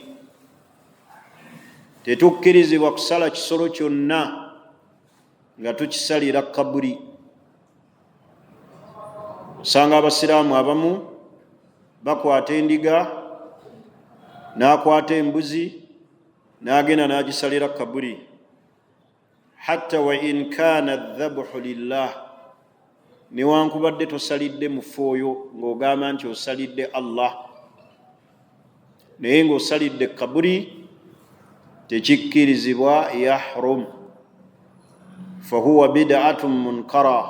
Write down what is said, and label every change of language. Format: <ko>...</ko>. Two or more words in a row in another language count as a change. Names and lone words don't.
<lg>Tetukkirizibwa kusala kisolo kyonna nga tukisalira kaburi. Osanga abasiraamu abamu bakwata endiga, n'akwata embuzi, n'agenda n'agisalira kaburi.</lg> <ar>حتى وإن كان ذبحه لله,</ar> <lg>newankubadde tosalidde mufu oyo ng'ogamba nti osalidde Allah, naye ng'osalidde kaburi, tekikkirizibwa, yahrum.</lg> <ar>فهو بدعة منكرة.</ar>